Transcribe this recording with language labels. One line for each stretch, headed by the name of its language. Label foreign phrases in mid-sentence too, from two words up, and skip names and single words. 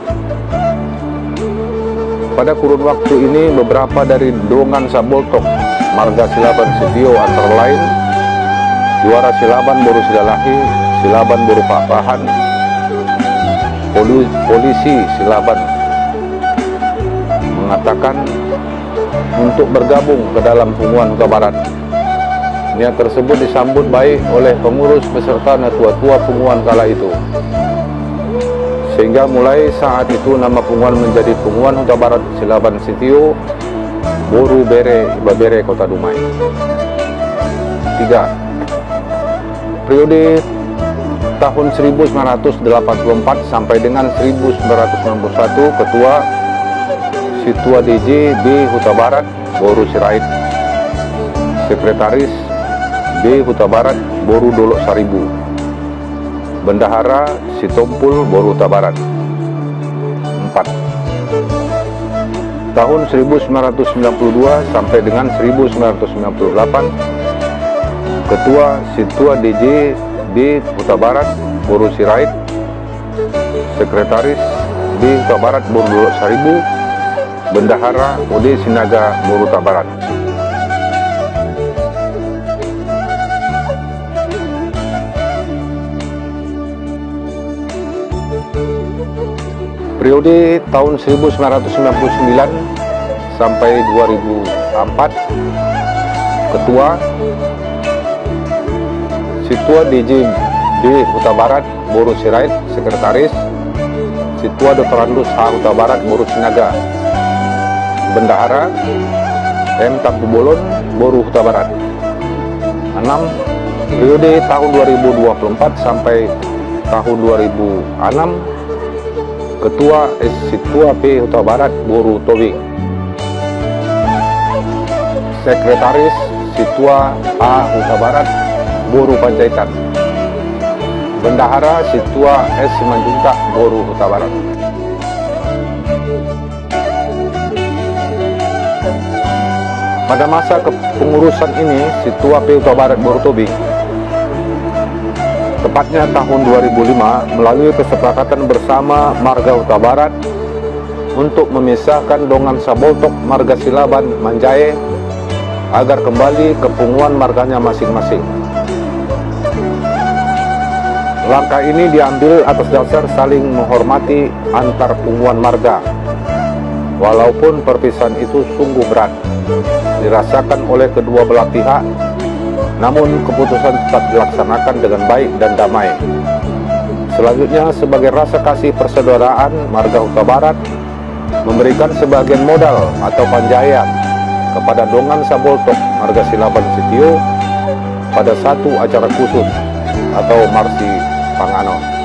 Indonesian: Pada kurun waktu ini, beberapa dari
Batak Toba: dongan Saboltok
Indonesian: marga Silaban Setio antara lain Juara Silaban Boru Sidalahi, Silaban Boru Papahan, Polisi Silaban mengatakan untuk bergabung ke dalam Punguan Huta Barat. Niat tersebut disambut baik oleh pengurus beserta tua-tua Punguan kala itu, sehingga mulai saat itu nama Punguan menjadi Punguan Huta Barat Silaban Setio Boru Bere Iba Bere Kota Dumai. 3. Periode tahun 1984 sampai dengan 1991, Ketua Situa DJ B. Huta Barat Boru Sirait, Sekretaris B. Huta Barat Boru Dolok Saribu, Bendahara Sitompul Boru Huta Barat. 4. Tahun 1992 sampai dengan 1998, Ketua Situa DJ B. Huta Barat Boru Sirait, Sekretaris B. Huta Barat Boru Dolok Saribu, Bendahara OD Sinaga Boru Huta Barat. Periode tahun 1999 sampai 2004, Ketua Situa DJ B. Huta Barat Boru Sirait, Sekretaris Situa Dr. Andus H. Huta Barat Boru Sinaga, Bendahara M. Tampu Bolon Boru Huta Barat. 6. Periode tahun 2024 sampai tahun 2006, Ketua Situa P. Huta Barat Boru Tobing, Sekretaris Situa A. Huta Barat Boru Panjaitan, Bendahara Situa S. Simanjuntak Boru Huta Barat. Pada masa kepengurusan ini, Situa P. Huta Barat Boru Tobing, tepatnya tahun 2005, melalui kesepakatan bersama marga Huta Barat untuk memisahkan
Batak Toba: dongan Saboltok
Indonesian: marga Silaban Manjae agar kembali ke punguan marganya masing-masing. Langkah ini diambil atas dasar saling menghormati antar punguan marga. Walaupun perpisahan itu sungguh berat dirasakan oleh kedua belah pihak, namun keputusan tetap dilaksanakan dengan baik dan damai. Selanjutnya, sebagai rasa kasih persaudaraan, Marga Huta Barat memberikan sebagian modal atau panjaian kepada
Batak Toba: Dongan Saboltok
Indonesian: Marga Silaban Setio pada satu acara khusus atau
Batak Toba: Marsi Panganon.